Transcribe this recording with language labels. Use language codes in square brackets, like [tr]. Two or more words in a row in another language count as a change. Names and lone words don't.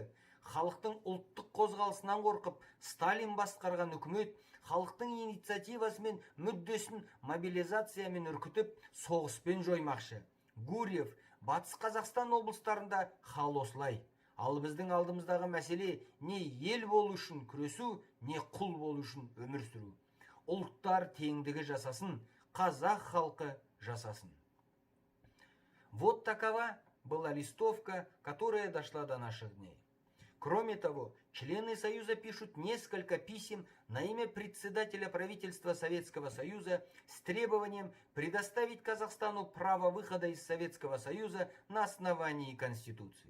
[kk] Халықтың ұлттық қозғалысынан қорқып, Сталин басқарған үкімет халықтың инициативасымен мүддесін мобилизациямен үркітіп, соғыспен жоймақшы. Гурьев, Батыс Қазақстан облыстарында хал осылай. Ал біздің алдымыздағы мәселе не ел болу үшін күресу, не құл болу үшін өмір сүру. Ұлттар теңдігі жасасын, қазақ халқы жасасын. [ru] Вот такова была листовка, которая дошла до наших дней. Кроме того, члены Союза пишут несколько писем на имя председателя правительства Советского Союза с требованием предоставить Казахстану право выхода из Советского Союза на основании Конституции.